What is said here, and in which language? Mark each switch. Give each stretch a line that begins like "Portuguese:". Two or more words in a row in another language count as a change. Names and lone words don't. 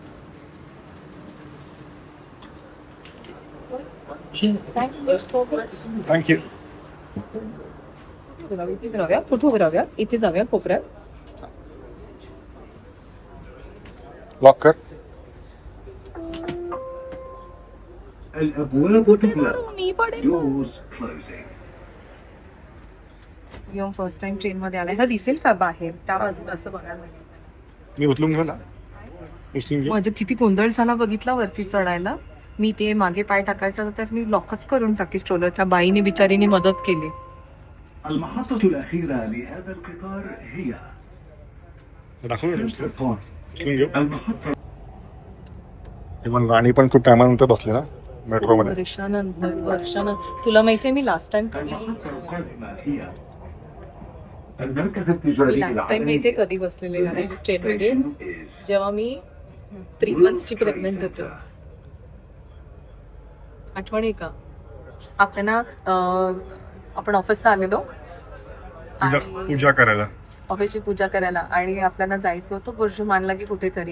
Marathi: थँक्यू. कुठे उभं राहूया? इथे जाऊया कोपऱ्यात. लॉक कर.
Arabic: الأبواب تغلق.
English: Doors closing.
Marathi: येऊन
English: first time
Marathi: ट्रेन मध्ये आलाय. हा दिसेल का बाहेर त्या बाजूला असं बघायला? मी उचलून घेऊ ना. उचलून घेऊ. माझं किती गोंधळ झाला बघितला वरती चढायला. मी ते मागे पाय टाकायचं तर मी लॉकच करून टाकी स्ट्रोलर. त्या बाईने बिचारीने मदत केली.
Arabic: المحطة الأخيرة لهذا القطار هي
Marathi: दाखवून घेऊ. Central उचलून घेऊ.
Arabic: المحطة
Marathi: इव्हन राणी पण खूप टायमानंतर बसले ना मेट्रोमध्ये. वर्षानंतर तुला माहितीये मी
English: last time
Arabic: القادمة هي المركز التجاري
English: last time
Arabic: العالمي.
Marathi: इथे कधी बसलेले गाडी ट्रेनमध्ये
English: is
Marathi: जेव्हा मी 3 monthsची प्रेग्नंट होते. आठवण आहे का? आपल्याला आपण ऑफिसला आलेलो आणि पूजा करायला. ऑफिसची पूजा करायला आणि आपल्याला जायचं होतं बुर्जुमानला की कुठेतरी.